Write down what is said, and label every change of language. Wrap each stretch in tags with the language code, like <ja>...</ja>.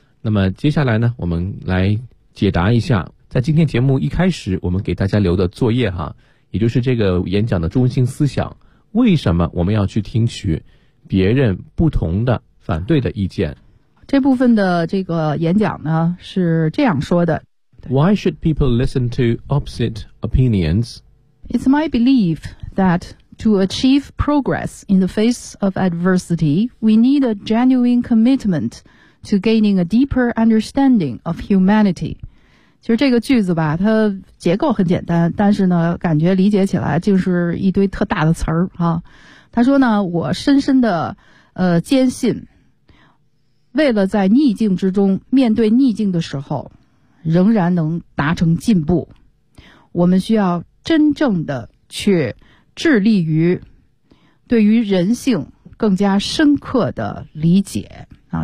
<zh>那么接下来呢，我们来解答一下，在今天节目一开始我们给大家留的作业哈，也就是这个演讲的中心思想，为什么我们要去听取别人不同的反对的意见。这部分的这个演讲呢，是这样说的。</zh> <en>Why should people listen to opposite opinions? It's my belief that to achieve progress in the face of adversity, we need a genuine commitment to gaining a deeper understanding of humanity.</en> <zh>其实这个句子吧，它结构很简单，但是呢，感觉理解起来就是一堆特大的词儿啊。他说呢，我深深的坚信，为了在逆境之中面对逆境的时候仍然能达成进步，我们需要真正的去致力于对于人性更加深刻的理解啊。</zh>